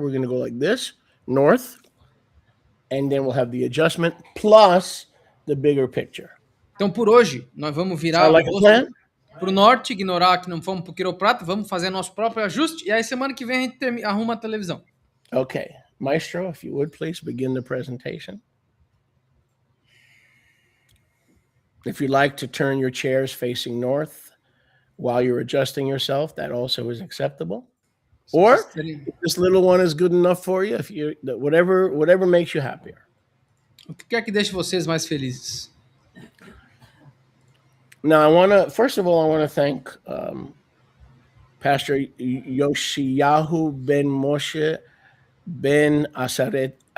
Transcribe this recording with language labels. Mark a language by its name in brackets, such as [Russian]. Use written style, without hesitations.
[English] We're going to go like this, north, and then we'll have the adjustment plus the bigger picture. [Portuguese] Então por hoje nós vamos virar [English] like [Portuguese] o para o norte, ignorar que não fomos para o quiroprata, vamos fazer nosso próprio ajuste e aí semana que vem a gente arruma a televisão. [English] Okay, Maestro, if you would please begin the presentation. If you'd like to turn your chairs facing north while you're adjusting yourself, that also is acceptable. Or if this little one is good enough for you, if you whatever makes you happier. [Portuguese] O que quer que deixe vocês mais felizes? [English] Now, first of all, I want to thank Pastor Yoshiyahu Ben Moshe Ben Asaredo.